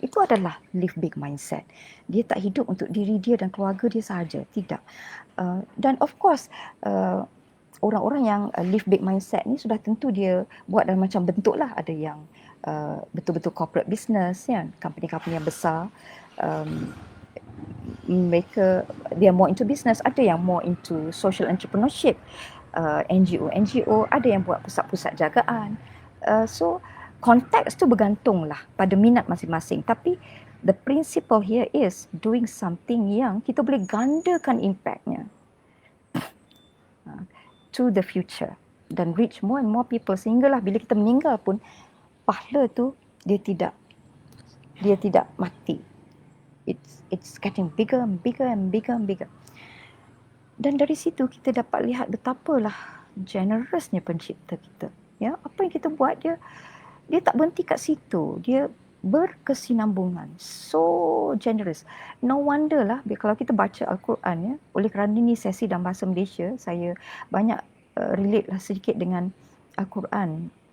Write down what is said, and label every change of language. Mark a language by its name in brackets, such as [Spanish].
[Malay] Itu adalah live big mindset. Dia tak hidup untuk diri dia dan keluarga dia sahaja. Tidak. Dan of course orang-orang yang live big mindset ni sudah tentu dia buat dalam macam bentuk lah. Ada yang betul-betul corporate business kan. Company-company yang besar. Mereka dia more into business. Ada yang more into social entrepreneurship. NGO ada yang buat pusat-pusat jagaan. So konteks tu bergantunglah pada minat masing-masing. Tapi [English] the principle here is doing something [Malay] yang kita boleh gandakan impactnya to the future dan [English] reach more and more people, [Malay] sehinggalah bila kita meninggal pun pahala tu dia tidak mati. [English] It's getting bigger and bigger and bigger and bigger. [Malay] Dan dari situ kita dapat lihat betapalah generousnya pencipta kita. Ya, apa yang kita buat dia tak berhenti kat situ. Dia berkesinambungan. [English] So generous. [Malay] No wonder lah kalau kita baca Al-Quran, ya. Oleh kerana ini sesi dalam bahasa Malaysia, saya banyak relate lah sedikit dengan Al-Quran.